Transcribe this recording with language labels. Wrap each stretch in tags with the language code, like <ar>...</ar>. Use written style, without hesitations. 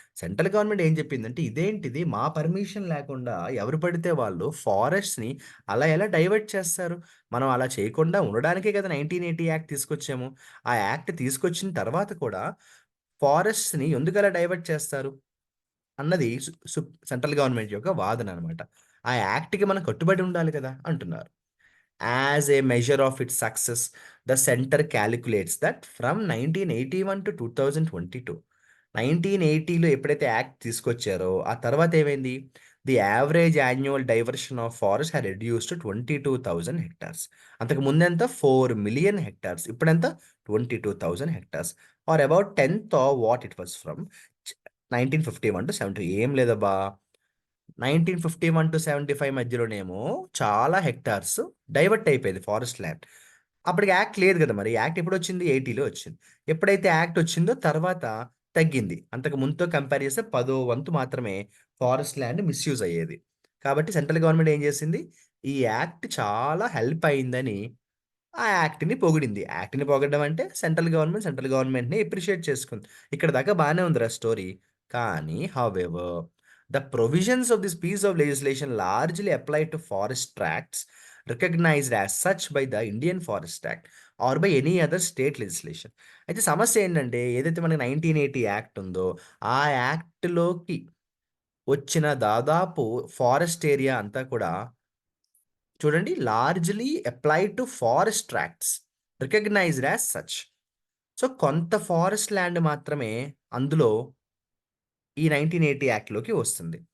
<te>Central government ఏం చెప్పిందంటే, ఇదేంటిది, మా పర్మిషన్ లేకుండా ఎవరు పడితే వాళ్ళు ఫారెస్ట్‌ని అలా ఎలా డైవర్ట్ చేస్తారు? మనం అలా చేయకుండా ఉండడానికే కదా 1980 యాక్ట్ తీసుకొచ్చాము. ఆ యాక్ట్ తీసుకొచ్చిన తర్వాత కూడా ఫారెస్ట్స్‌ని ఎందుకలా డైవర్ట్ చేస్తారు? అన్నది సెంట్రల్ గవర్నమెంట్ యొక్క వాదన అనమాట. ఆ యాక్ట్‌కి మనం కట్టుబడి ఉండాలి కదా! అంటున్నారు.</te> <en>As a measure of its success, the center calculates that from 1981 to 2022,</en> <te>1980లో ఎప్పుడైతే యాక్ట్ తీసుకొచ్చారో, ఆ తర్వాత ఏమైంది?</te> <en>The average annual diversion of forest had reduced to 22,000 hectares.</en> <te>అంతకు ముందెంత? 4 million hectares. ఇప్పుడెంత? 22,000 hectares.</te> <en>Or about 10th of what it was from 1951 to 70.</en> <te>ఏం లేదబ్బా! 1951-75 మధ్యలోనేమో చాలా hectares divert అయిపోయేది ఫారెస్ట్ ల్యాండ్. అప్పటికి యాక్ట్ లేదు గదా! మరి. యాక్ట్ ఎప్పుడొచ్చింది? 80లో వచ్చింది. ఎప్పుడైతే యాక్ట్ వచ్చిందో తర్వాత తగ్గింది. అంతకు ముందుతో కంపేర్ చేస్తే పదో వంతు మాత్రమే ఫారెస్ట్ ల్యాండ్ మిస్‌యూజ్ అయ్యేది. కాబట్టి సెంట్రల్ గవర్నమెంట్ ఏం చేసింది? ఈ యాక్ట్ చాలా హెల్ప్ అయిందని ఆ యాక్ట్‌ని పొగిడింది. యాక్ట్‌ని పొగడడం అంటే సెంట్రల్ గవర్నమెంట్‌ని అప్రిషియేట్ చేసుకుంది. ఇక్కడి దాకా బానే ఉందిరా స్టోరీ. కానీ however</te> <en>The provisions of this piece of legislation largely apply to forest tracts recognized as such by the Indian Forest Act or by any other state legislation.</en> <te>అయితే సమస్య ఏంటంటే ఏదైతే మనకి 1980 యాక్ట్ ఉందో ఆ యాక్ట్‌లోకి వచ్చిన దాదాపు ఫారెస్ట్ ఏరియా అంతా కూడా చూడండి</te> <en>Largely applied to forest tracts recognised as such.</en> <te>So, కొంత ఫారెస్ట్ ల్యాండ్ మాత్రమే అందులో ఈ 1980 యాక్ట్‌లోకి వస్తుంది.</te>